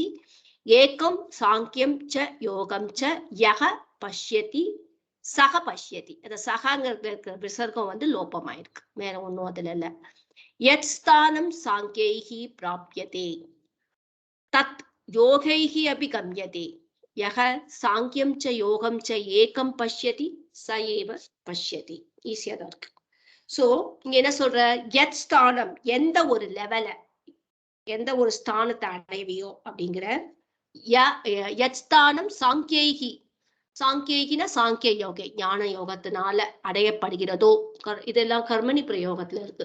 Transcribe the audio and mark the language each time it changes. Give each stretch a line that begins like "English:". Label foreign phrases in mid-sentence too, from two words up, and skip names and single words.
Sanskrit: एकं सांख्यं च योगं च यः पश्यति सः पश्यति.
Tamil: அந்த சகங்கிறது இருக்கிற விசர்க்கம் வந்து லோபமாயிருக்கு, வேற ஒண்ணும் அதுல இல்ல.
Sanskrit: यत् स्थानं सांख्यैः प्राप्यते तत् योगैः अपि गम्यते यः सांख्यं च योगं च एकं पश्यति सः एव पश्यति.
Tamil: ஈஸியா தான் இருக்கு. சோ இங்க என்ன சொல்ற?
Sanskrit: यत् स्थानम्,
Tamil: எந்த ஒரு லெவல, எந்த ஒரு ஸ்தானத்தை அடைவியோ அப்படிங்கிற.
Sanskrit: यत् स्थानं सांख्यैः,
Tamil: சாங்கியைகின சாங்கிய யோகை, ஞான யோகத்தினால அடையப்படுகிறதோ, இதெல்லாம் கர்மணி பிரயோகத்துல இருக்கு.